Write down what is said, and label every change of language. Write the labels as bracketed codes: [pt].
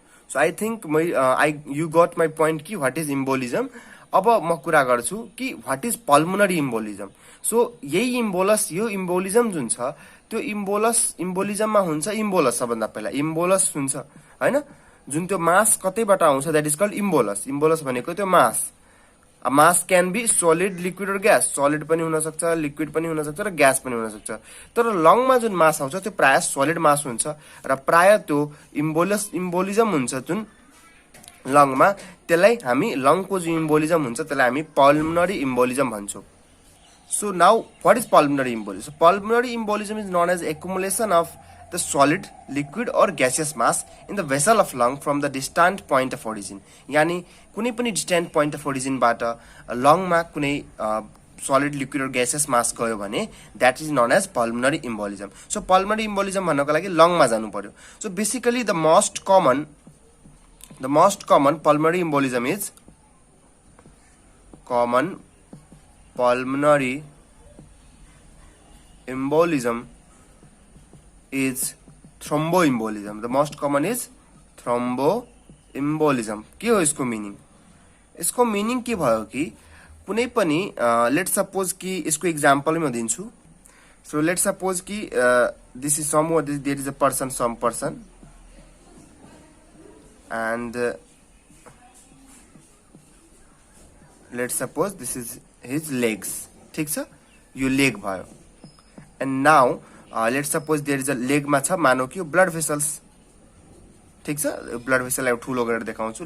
[en] So I think you got my point कि what is embolism. [ne] अब म कुरा गर्छु कि [en] What is pulmonary embolism. [ne] सो यही इम्बोलस, यो इम्बोलिजम जुन छ त्यो इम्बोलिजममा हुन्छ इम्बोलस, सबभन्दा पहिला इम्बोलस हुन्छ हैन। जुन त्यो मास कतैबाट आउँछ [en] That is called embolus. [ne] इम्बोलस भनेको त्यो मास। [en] Mass can be solid, liquid और gas. [ne] सोलिड पनि हुनसक्छ, लिक्विड पनि हुनसक्छ र ग्यास पनि हुनसक्छ। तर लङमा जुन मास आउँछ त्यो प्रायः सोलिड मास हुन्छ र प्रायः त्यो इम्बोलिजम हुन्छ जुन लङमा, त्यसलाई हामी लङको जुन इम्बोलिजम हुन्छ त्यसलाई हामी पल्मोनरी इम्बोलिजम भन्छौँ। [en] So now, what is pulmonary embolism? So pulmonary embolism is known as accumulation of the solid, liquid or gaseous mass in the vessel of lung from the distant point of origin. [ne] यानी कुनै पनि [en] distant point of origin [ne] बाट लङमा कुनै [en] solid, liquid or gaseous mass [ne] गयो भने [en] that is known as pulmonary embolism. [ne] So pulmonary embolism भन्नको लागि लङमा जानु पर्यो. [en] So basically the most common pulmonary embolism is pulmonary embolism is thromboembolism. The most common is thromboembolism. [ne] के हो [hi] इसको meaning? [ne] इसको मीनिंग के भयो कि कुनै पनि लेट सपोज कि इसको एग्जाम्पल म दिन्छु. [en] So let's suppose कि this is somewhat there is a person, some person, and let's suppose this is his legs. [ne] ठीक छ, यो लेग भयो. [en] And now let's suppose there is a leg [ne] मा छ, मानौ कि यो [en] Blood vessels. [ne] ठीक छ, ब्लड भेसल एउटा ठुलो गरेर देखाउँछु.